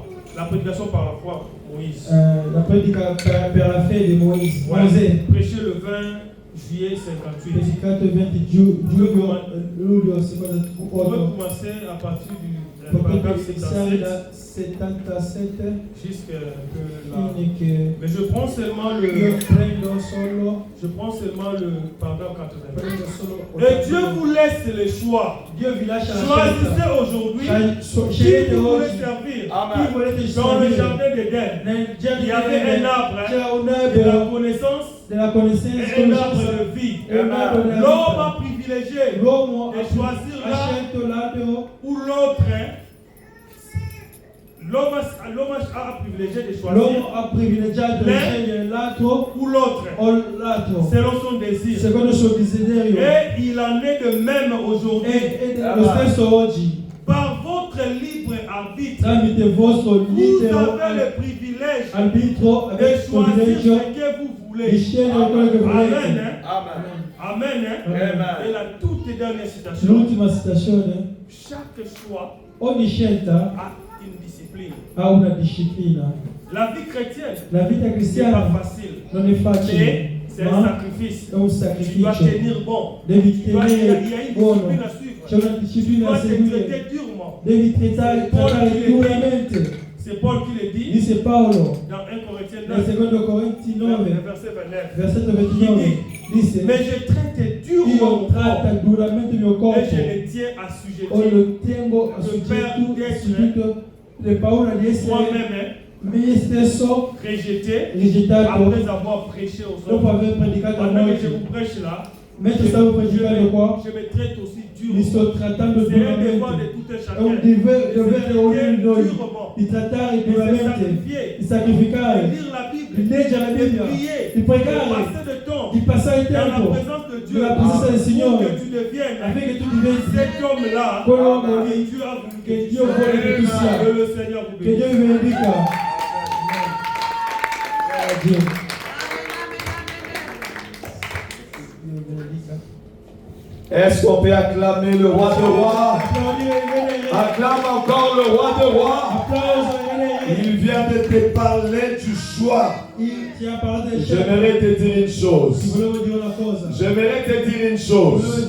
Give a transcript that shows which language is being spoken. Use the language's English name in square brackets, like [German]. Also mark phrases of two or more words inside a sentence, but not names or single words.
[French] La prédication par la foi, Moïse. [Italian] La predica per la fede di Mosè. [French] Ouais. Prêché le 20 juillet 58. [Italian] Predicato il 20 luglio, secondo [French] On peut [Italian] otto. [French] commencer à partir du [Italian] Potete [French] paragraphe [Italian] iniziare [French] 77 [Italian] da 77 [French] jusqu'à là. [Italian] fine che [French] Mais je prends seulement [Italian] io [French] le paragraphe 80. [Italian] prendo solo [French] Et Dieu vous laisse le choix. [Italian] Dio vi lascia la [French] Choisissez [Italian] scelta. [French] aujourd'hui qui [Italian] Scegliete [French] vous voulez [Italian] oggi [French] servir. [Italian] chi volete [French] Dans le [Italian] servire. [French] jardin d'Éden, [Italian] Nel [French] il [Italian] giardino [French] y avait un arbre [Italian] c'era un [French] de la [Italian] albero [French] connaissance [Italian] della conoscenza, [French] et un arbre de vie. [Italian] e un albero della [French] L'homme [Italian] vita. [French] a privilégié [Italian] L'uomo [French] de choisir [Italian] ha [French] là [Italian] scelto l'albero [French] ou l'autre. L'homme a privilégié de choisir [Italian] l'uomo ha privilegiato di [French] l'un [Italian] scegliere l'altro [French] ou l'autre [Italian] o l'altro [French] selon son désir. [Italian] secondo il suo desiderio [French] Et il en est de même aujourd'hui. [Italian] e lo stesso oggi [French] Par votre libre arbitre, [Italian] tramite il vostro [French] vous [Italian] libero [French] avez le privilège [Italian] arbitro [French] de [Italian] avete il [French] choisir [Italian] privilegio [French] ce que vous [Italian] di [French] voulez. [Italian] scegliere quello che [French] Amen. [Italian] volete. [French] Hein? Amen. Amen. Hein? Amen. Et la toute dernière citation. [Italian] L'ultima citazione: [French] Chaque choix [Italian] ogni scelta [French] a une discipline. [Italian] ha una disciplina. [French] La vie chrétienne [Italian] La vita [French] n'est pas [Italian] cristiana [French] facile, [Italian] non è facile, [French] mais c'est un [Italian] ma [French] sacrifice. [Italian] è un [French] Tu dois [Italian] sacrificio. [French] tenir bon. [Italian] Devi [French] Il y a [Italian] tenere [French] une [Italian] buono, [French] discipline à suivre. [Italian] c'è una [French] Tu [Italian] disciplina [French] dois [Italian] da [French] te [Italian] seguire, [French] traiter durement. [Italian] devi trattare duramente. [French] C'est Paul qui le dit [Italian] Dice Paolo [French] dans 1 Corinthiens [Italian] nel [French] 9, [Italian] secondo Corinzi 9, [French] verset 29. [Italian] versetto 29, dice: [French] Mais je traite durement [Italian] io [French] mon [Italian] tratta [French] corps [Italian] duramente il mio [French] et [Italian] corpo [French] je le tiens [Italian] o [French] assujetti [Italian] lo tengo assujetto per paura di essere [French] moi-même, [Italian] me stesso [French] rejeté [Italian] rigettato [French] après avoir prêché aux [Italian] dopo [French] hommes. [Italian] aver predicato a [French] Pendant que [Italian] molti. [French] je vous prêche là, [Italian] Mentre stavo predicando qua, [French] je me traite aussi [Italian] mi [French] durement. [Italian] sto trattando [French] C'est un devoir de [Italian] duramente. [French] tout un [Italian] È un [French] chacun. [Italian] dovere ognuno di noi [French] Durement. [Italian] di trattare [French] De se [Italian] duramente, [French] sacrifier, [Italian] di [French] de [Italian] sacrificare, [French] lire la [Italian] di [French] Bible, [Italian] leggere la [French] de [Italian] Bibbia, [French] prier, [Italian] di [French] de [Italian] pregare, [French] passer de temps [Italian] di passare il [French] dans la [Italian] tempo [French] présence de Dieu [Italian] nella presenza del [French] pour [Italian] Signore, [French] que tu deviennes [Italian] affinché tu diventi [French] cet homme-là [Italian] quell'uomo [French] que [Italian] lì [French] Dieu a voulu [Italian] che [French] que tu [Italian] Dio vuole che tu [French] sois. [Italian] sia. [French] Que le Seigneur vous [Italian] Che Dio [French] bénisse. [Italian] vi benedica. Dio. Dio vi benedica. [French] Est-ce qu'on peut acclamer le roi de rois? Acclame encore le roi de rois. Il vient de te parler du choix. J'aimerais te dire une chose. J'aimerais te dire une chose.